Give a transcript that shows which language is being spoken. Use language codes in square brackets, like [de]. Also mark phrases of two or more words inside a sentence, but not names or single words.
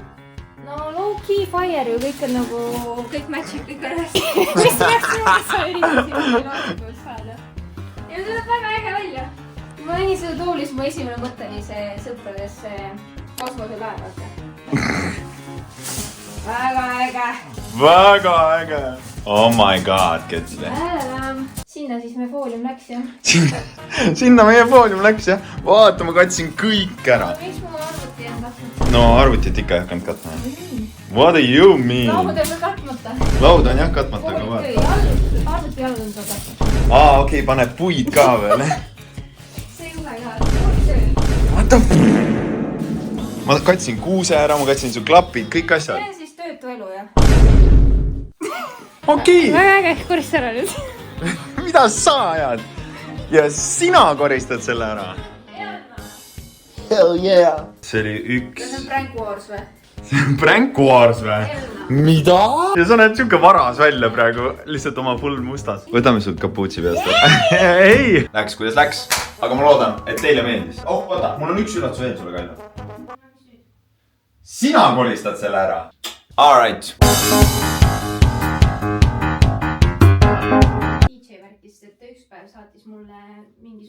[et] no [en] low-key fire [et] ju, kõik on nagu, kõik match'ib, kõik on hästi. Mis läks juurde, sa üritasid laadukust saada. Ja tuleb väga äge välja. Ma nägin seda toolis, mu esimene mõte oli see sõprades kosmoselaev, vaata. Väga äge. Väga äge. [en] Oh my god, [et] ketsle. Sinna siis meie foolium läks, jah. Sinna meie foolium läks, jah. Vaata, ma katsin kõik ära. Miks mu arvuti on katmata? No arvutit ikka ei hakanud katma. [en] What do you mean? [et] Laud on ka katmata. Laud on jah katmata, aga vaata. Arvuti jalg on ka katmata. Okei, pane puid ka veel. See juhe ka. [en] What the f***? [et] Ma katsin kuuse ära, ma katsin su klapid, kõik asjad. See on siis töötu elu, jah. Okei. Väga äge, korista ära nüüd. Mida sa ajad? Ja sina koristad selle ära. [en] Hell yeah. [et] See oli üks. See on [en] prank wars [et] või? See on [en] prank wars [et] või? Mida? Ja sa näed siuke varas välja praegu, lihtsalt oma full mustas. Võtame sul kapuutsi peast. Ei! Läks, kuidas läks. Aga ma loodan, et teile meeldis. Oh, vaata, mul on üks üllatus veel sulle, Kalju. Sina koristad selle ära. [en] All right. [et] DJ värkis, et üks päev saatis mulle mingi